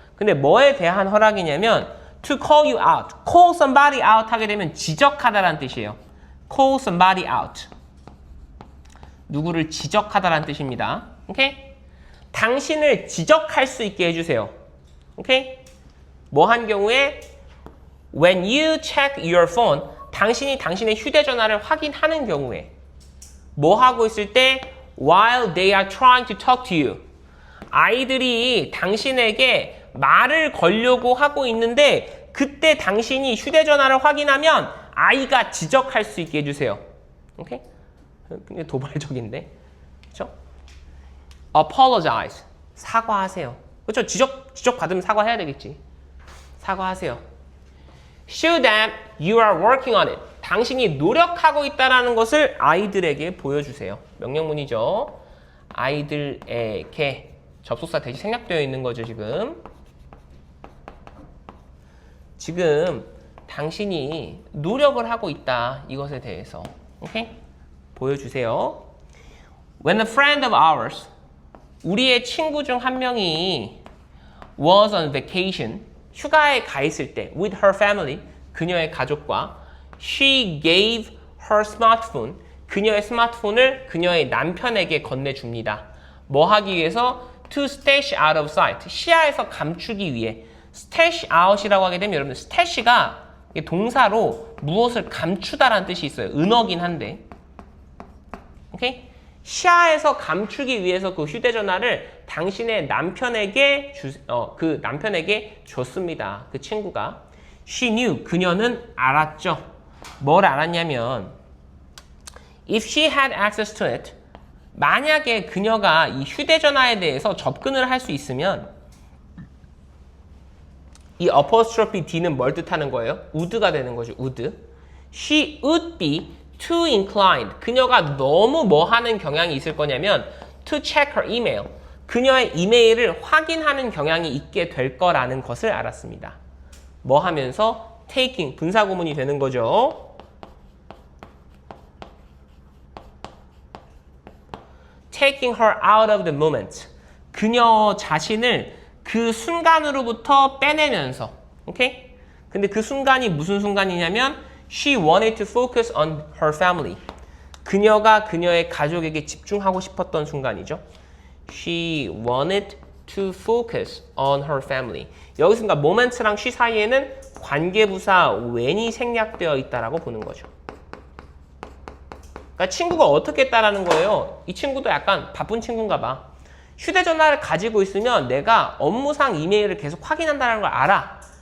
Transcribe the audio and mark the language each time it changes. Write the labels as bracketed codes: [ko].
[ko] 근데 뭐에 대한 허락이냐면 [en] to call you out. [ko] call somebody out 하게 되면 지적하다라는 뜻이에요. [en] call somebody out. [ko] 누구를 지적하다라는 뜻입니다. 오케이? 당신을 지적할 수 있게 해주세요. 오케이? 뭐 한 경우에 [en] when you check your phone, [ko] 당신이 당신의 휴대전화를 확인하는 경우에 뭐 하고 있을 때 [en] while they are trying to talk to you. [ko] 아이들이 당신에게 말을 걸려고 하고 있는데 그때 당신이 휴대전화를 확인하면 아이가 지적할 수 있게 해주세요. 오케이? 굉장히 도발적인데. 그렇죠? [en] apologize. [ko] 사과하세요. 그렇죠? 지적 받으면 사과해야 되겠지. 사과하세요. [en] show them you are working on it. [ko] 당신이 노력하고 있다는 것을 아이들에게 보여주세요. 명령문이죠. 아이들에게 접속사 대시 생략되어 있는 거죠, 지금. 지금 당신이 노력을 하고 있다. 이것에 대해서. 오케이? 보여주세요. [en] When a friend of ours, [ko] 우리의 친구 중 한 명이 [en] was on vacation, [ko] 휴가에 가 있을 때 [en] with her family, [ko] 그녀의 가족과 [en] she gave her smartphone, [ko] 그녀의 스마트폰을 그녀의 남편에게 건네줍니다. 뭐 하기 위해서? [en] to stash out of sight, [ko] 시야에서 감추기 위해. stash out이라고 하게 되면 여러분 stash가 동사로 무엇을 감추다라는 뜻이 있어요. 은어긴 한데. 오케이? 시야에서 감추기 위해서 그 휴대전화를 당신의 남편에게 그 남편에게 줬습니다. 그 친구가. [en] She knew. [ko] 그녀는 알았죠. 뭘 알았냐면 [en] if she had access to it, [ko] 만약에 그녀가 이 휴대전화에 대해서 접근을 할 수 있으면 이 apostrophe D는 뭘 뜻하는 거예요? would가 되는 거죠. [en] would. She would be too inclined. [ko] 그녀가 너무 뭐 하는 경향이 있을 거냐면 [en] to check her email. [ko] 그녀의 이메일을 확인하는 경향이 있게 될 거라는 것을 알았습니다. 뭐 하면서? taking. 분사구문이 되는 거죠. [en] taking her out of the moment. [ko] 그녀 자신을 그 순간으로부터 빼내면서. 오케이? 근데 그 순간이 무슨 순간이냐면 [en] she wanted to focus on her family. [ko] 그녀가 그녀의 가족에게 집중하고 싶었던 순간이죠. [en] She wanted to focus on her family. [ko] 여기서 그러니까 moment랑 she 사이에는 관계부사 when이 생략되어 있다라고 보는 거죠. 그러니까 친구가 어떻게 했다라는 거예요. 이 친구도 약간 바쁜 친구인가 봐. 휴대전화를 가지고 있으면 내가 업무상 이메일을 계속 확인한다는 걸 알아.